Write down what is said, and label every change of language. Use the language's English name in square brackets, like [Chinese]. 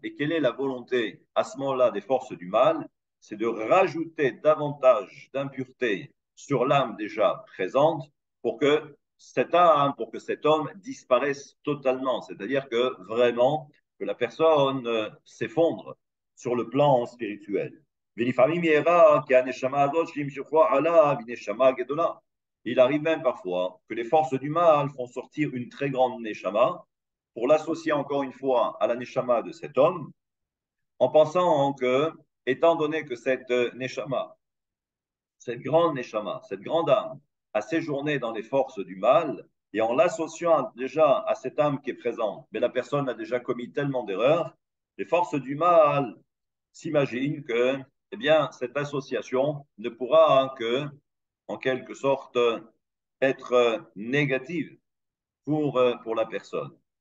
[French] Et quelle est la volonté à ce moment-là des forces du mal? C'est de rajouter davantage d'impureté sur l'âme déjà présente pour que cette âme, pour que cet homme disparaisse totalement. C'est-à-dire que vraiment, que la personne s'effondre sur le plan spirituel. [Hebrew] ולפעמים יראה כי הנשמה הזאת שימשכו עליו היא נשמה גדולה. [French] Il arrive même parfois que les forces du mal font sortir une très grande neshama pour l'associer encore une fois à la neshama de cet homme, en pensant que, étant donné que cette neshama, cette grande neshama, cette grande âme, a séjourné dans les forces du mal, et en l'associant déjà à cette âme qui est présente, mais la personne a déjà commis tellement d'erreurs, les forces du mal s'imaginent que, eh bien, cette association ne pourra que, en quelque sorte, être négative pour la personne.